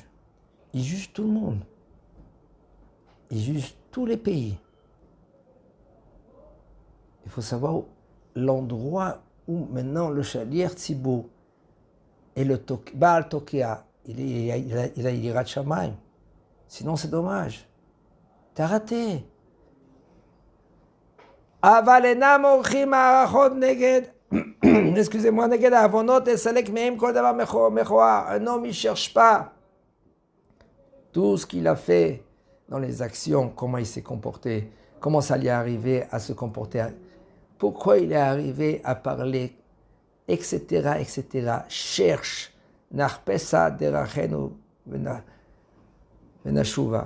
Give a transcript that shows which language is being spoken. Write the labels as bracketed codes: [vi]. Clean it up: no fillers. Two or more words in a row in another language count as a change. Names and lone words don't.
[fr] Il juge tout le monde. Il juge tous les pays. Il faut savoir l'endroit où maintenant le [he] שליח ציבור [fr] et le [he] בעל תוקע, [fr] il a [he] יראת שמים. [fr] Sinon c'est dommage. T'as raté. [he] אבל אינם עורכים מערכות נגד. [fr] Excusez-moi, [he] נגד עוונות את סלק מהם כל דבר מכוער. [fr] Un homme, il ne cherche pas tout ce qu'il a fait dans les actions, comment il s'est comporté. Comment ça lui est arrivé à se comporter? Pourquoi il est arrivé à parler, etc., etc. [he] Cherche, נחפשה דרכינו ונשובה.